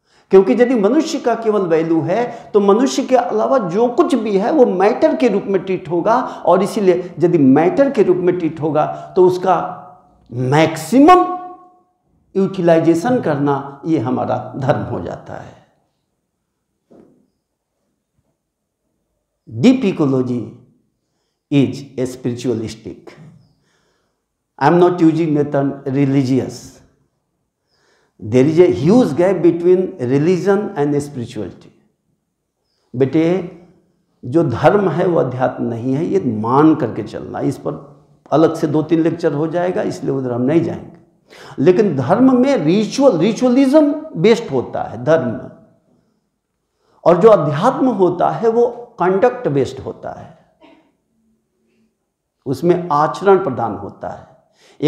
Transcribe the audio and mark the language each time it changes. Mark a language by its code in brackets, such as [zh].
[hi] क्योंकि यदि मनुष्य का केवल वैल्यू है तो मनुष्य के अलावा जो कुछ भी है वो मैटर के रूप में ट्रीट होगा, और इसीलिए यदि मैटर के रूप में ट्रीट होगा तो उसका मैक्सिमम यूटिलाइजेशन करना ये हमारा धर्म हो जाता है। [en] Deep ecology is a spiritualistic. I am not using the term religious. There is a huge gap between religion and spirituality. [hi] बेटे जो धर्म है वो अध्यात्म नहीं है, ये मान करके चलना। इस पर अलग से 2-3 लेक्चर हो जाएगा, इसलिए उधर हम नहीं जाएंगे। लेकिन धर्म में रिचुअलिज्म बेस्ड होता है धर्म, और जो अध्यात्म होता है वो कंडक्ट बेस्ड होता है, उसमें आचरण प्रदान होता है।